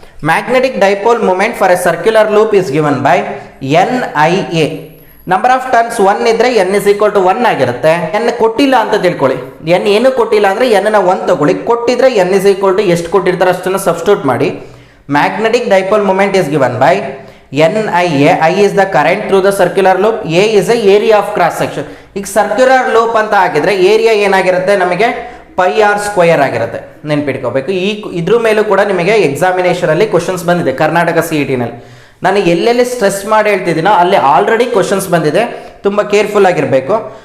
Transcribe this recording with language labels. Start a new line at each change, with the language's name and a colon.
English: Magnetic dipole moment for a circular loop is given by NIA.
Kannada: Number of turns 1 ಇದ್ರೆ
English: n is equal to 1
Kannada: ಆಗಿರುತ್ತೆ. n ಕೊಟ್ಟಿಲ್ಲ ಅಂತ ತಿಳ್ಕೊಳ್ಳಿ, n ಏನು ಕೊಟ್ಟಿಲ್ಲ ಅಂದರೆ n ನ 1 ತಗೊಳ್ಳಿ, ಕೊಟ್ಟಿದ್ರೆ n ಇಸ್ ಈಕ್ವಲ್ ಟು ಎಷ್ಟು ಕೊಟ್ಟಿರ್ತಾರೆ ಅಷ್ಟನ್ನು ಸಬ್ಸ್ಟಿಟ್ಯೂಟ್ ಮಾಡಿ.
English: Magnetic dipole moment is given by NIA. I is the current through the circular loop, A is the area of cross section.
Kannada: ಈಗ ಸರ್ಕ್ಯುಲರ್ ಲೂಪ್ ಅಂತ ಹಾಕಿದ್ರೆ ಏರಿಯಾ ಏನಾಗಿರುತ್ತೆ ನಮಗೆ pi r ಸ್ಕ್ವೇರ್ ಆಗಿರುತ್ತೆ, ನೆನ್ಪಿಟ್ಕೋಬೇಕು. ಇದ್ರ ಮೇಲೂ ಕೂಡ ನಿಮಗೆ ಎಕ್ಸಾಮಿನೇಷನ್ ಅಲ್ಲಿ ಕ್ವಶನ್ಸ್ ಬಂದಿದೆ ಕರ್ನಾಟಕ CET ನಲ್ಲಿ. ನಾನು ಎಲ್ಲೆಲ್ಲಿ ಸ್ಟ್ರೆಸ್ ಮಾಡಿ ಹೇಳ್ತಿದ್ದೀನೋ ಅಲ್ಲಿ ಆಲ್ರೆಡಿ ಕ್ವಶನ್ಸ್ ಬಂದಿದೆ, ತುಂಬ ಕೇರ್ಫುಲ್ ಆಗಿರಬೇಕು.